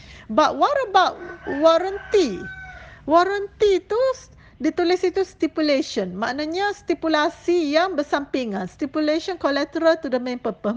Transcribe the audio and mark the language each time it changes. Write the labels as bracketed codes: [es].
[en] But what about warranty? [ms] Warranty tu ditulis itu stipulation. Maknanya stipulasi yang bersampingan. [en] Stipulation collateral to the main purpose.